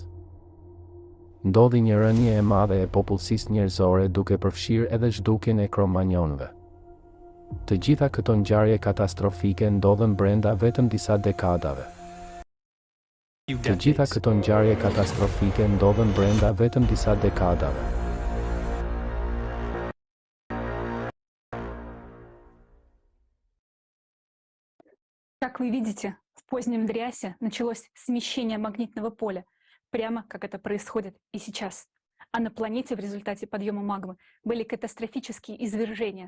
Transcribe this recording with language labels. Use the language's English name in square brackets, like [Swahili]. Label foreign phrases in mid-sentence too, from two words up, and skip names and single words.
[Albanian] Ndodhi një rënje e madhe e popullsisë njerëzore duke përfshirë edhe zhdukjen e kromanjonëve. Të gjitha këto ngjarje katastrofike ndodhen brenda vetëm disa dekadave. Të gjitha këto ngjarje katastrofike ndodhen brenda vetëm disa dekadave. [Russian] Как вы видите, в позднем Дриасе началось смещение магнитного поля, прямо как это происходит и сейчас. А на планете в результате подъема магмы были катастрофические извержения.